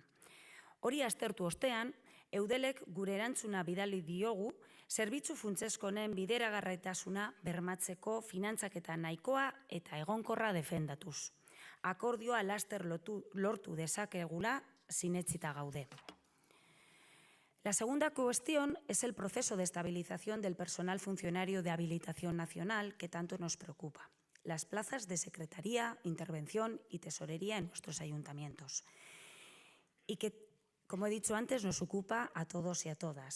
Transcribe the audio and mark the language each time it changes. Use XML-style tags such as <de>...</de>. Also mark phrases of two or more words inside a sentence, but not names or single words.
<eu>Hori aztertu ostean, Eudelek gure erantzuna bidali diogu, zerbitzu funtsezkoen bideragarritasuna bermatzeko finantzaketa nahikoa eta egonkorra defendatuz. Akordioa laster lortu dezakegula sinetsita gaude.</eu> <es>La segunda cuestión es el proceso de estabilización del personal funcionario de habilitación nacional que tanto nos preocupa. las plazas de secretaría, intervención y tesorería en nuestros ayuntamientos. Y que, como he dicho antes, nos ocupa a todos y a todas.</es>